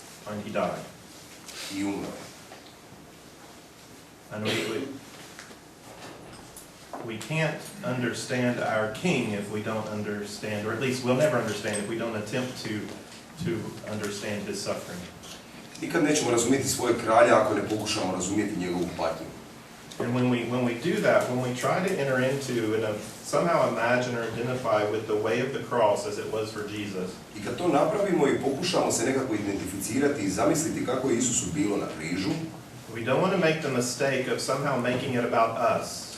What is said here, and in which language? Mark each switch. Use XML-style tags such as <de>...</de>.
<en>And he died.</en> <hr>I umro.</hr> <en>And we can't understand our King if we don't understand, or at least we'll never understand if we don't attempt to understand his suffering.</en> <hr>Nikad nećemo razumjeti svoje kralja ako ne pokušamo razumjeti njegovu patnju.</hr> <en>And when we do that, when we try to enter into and somehow imagine or identify with the way of the cross as it was for Jesus.</en> <hr>I kad to napravimo i pokušamo se nekako identificirati i zamisliti kako je Isusu bilo na križu,</hr> <en>we don't want to make the mistake of somehow making it about us.</en>